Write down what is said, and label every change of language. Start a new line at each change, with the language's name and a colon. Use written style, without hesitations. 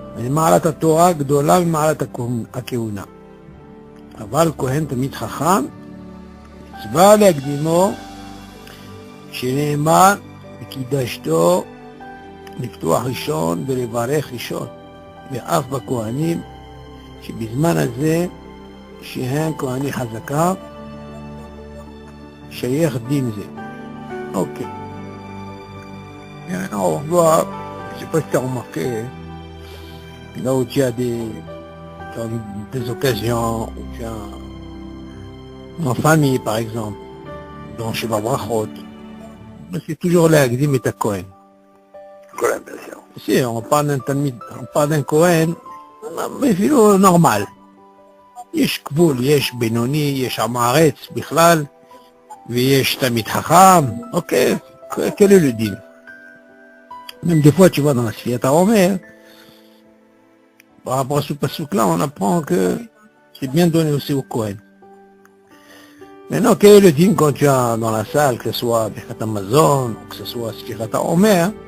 Hebrew: מעלת התורה גדולה ממעלת הכהונה. אבל כהן תמיד חכם, מצווה להקדימו, שנאמר, וקידשתו לפתוח ראשון ולברך ראשון. ואף בכהנים, שבזמן הזה, שהם כהני חזקה, שייך דין זה. אוקיי.
French: On voit, je sais pas si tu as remarqué, là où tu as des occasions, où tu as en famille par exemple, dans Sheva Brachot, c'est toujours là, Gdim et Kohen. Cohen, bien sûr. Si on parle d'un Talmid, on parle d'un Kohen, mais c'est normal.
Hebrew: יש גבול, יש בינוני, יש עם הארץ בכלל, ויש תלמיד חכם, אוקיי,
French: quel est le deal? Même des fois, tu vois, dans la Sfiyat HaOmer, par rapport à ce passouk-là, on apprend que c'est bien donné aussi au Kohen. Maintenant, quel est le deal quand tu as dans la salle, que ce soit Birkat Hamazon, ou que ce soit Sfiyat HaOmer,